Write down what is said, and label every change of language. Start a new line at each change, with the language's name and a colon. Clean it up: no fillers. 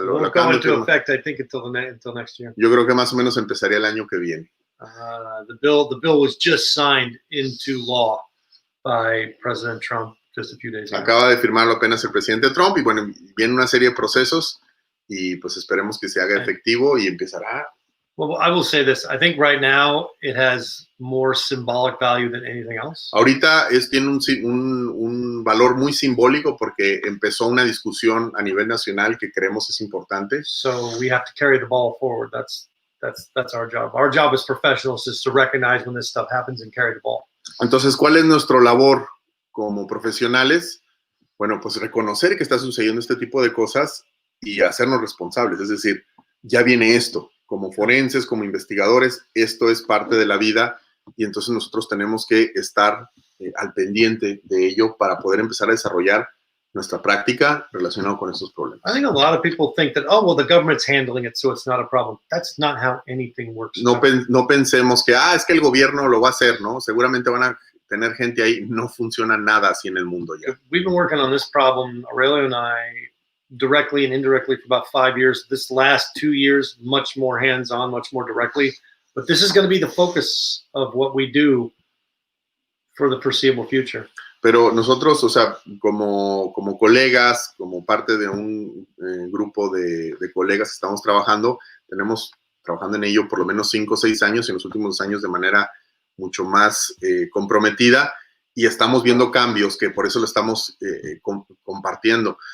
English: It won't go into effect, I think, until next year.
Spanish: Yo creo que más o menos empezaría el año que viene.
English: The bill was just signed into law by President Trump just a few days ago.
Spanish: Acaba de firmarlo apenas el presidente Trump y bueno, viene una serie de procesos y pues esperemos que se haga efectivo y empezará.
English: Well, I will say this. I think right now it has more symbolic value than anything else.
Spanish: Ahorita tiene un valor muy simbólico porque empezó una discusión a nivel nacional que creemos es importante.
English: So we have to carry the ball forward. That's our job. Our job as professionals is to recognize when this stuff happens and carry the ball.
Spanish: Entonces, ¿cuál es nuestra labor como profesionales? Bueno, pues reconocer que está sucediendo este tipo de cosas y hacernos responsables. Es decir, ya viene esto. Como forenses, como investigadores, esto es parte de la vida y entonces nosotros tenemos que estar al pendiente de ello para poder empezar a desarrollar nuestra práctica relacionada con estos problemas.
English: I think a lot of people think that, oh, well, the government's handling it, so it's not a problem. That's not how anything works.
Spanish: No pensemos que, es que el gobierno lo va a hacer, ¿no? Seguramente van a tener gente ahí. No funciona nada así en el mundo ya.
English: We've been working on this problem, Aurelio and I, directly and indirectly for about 5 years. This last 2 years, much more hands-on, much more directly. But this is going to be the focus of what we do for the foreseeable future.
Spanish: Pero nosotros, o sea, como colegas, como parte de un grupo de colegas que estamos trabajando, tenemos trabajando en ello por lo menos 5 o 6 años, en los últimos años de manera mucho más comprometida, y estamos viendo cambios que por eso lo estamos compartiendo.